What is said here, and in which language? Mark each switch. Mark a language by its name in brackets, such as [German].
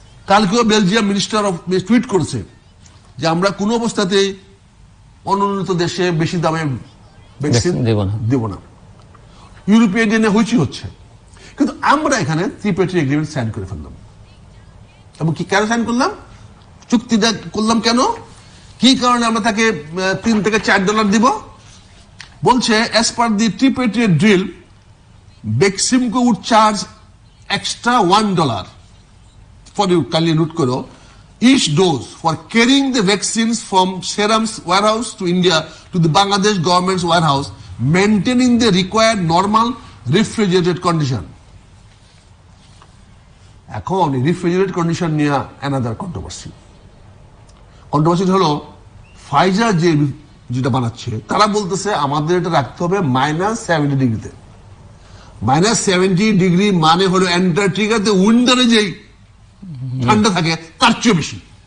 [Bangla] কালকেও Belgium minister of tweet করেছে যে আমরা কোনো অবস্থাতেই অনুন্নত দেশে বেশি দামে ভ্যাকসিন দেব না। ইউরোপিয়ান ইউনিয়নে হইচই হচ্ছে, কিন্তু আমরা এখানে ত্রিপার্টি এগ্রিমেন্ট সাইন করে ফেললাম। এবং কি কেন সাইন করলাম, চুক্তিটা করলাম কেন, কি কারণে আমরা তাকে $3 থেকে $4 দিব? [English] বলছে as per the tripartite deal, Beximco would charge extra $1 for, you kindly note [Bangla] karo, [English] each dose for carrying the vaccines from Serum's warehouse to India to the Bangladesh government's warehouse, maintaining the required normal refrigerated condition. [Bangla] এখন রিফ্রিজারেটেড condition নিয়ে another controversy হলো Pfizer যেটা বানাচ্ছে তারা বলতেছে আমাদের এটা রাখতে হবে -70 ডিগ্রিতে। -70 ডিগ্রি মানে হলো অ্যান্টার্কটিকাতে উইন্টারে যেই ঠান্ডা থাকে তার চেয়ে বেশি।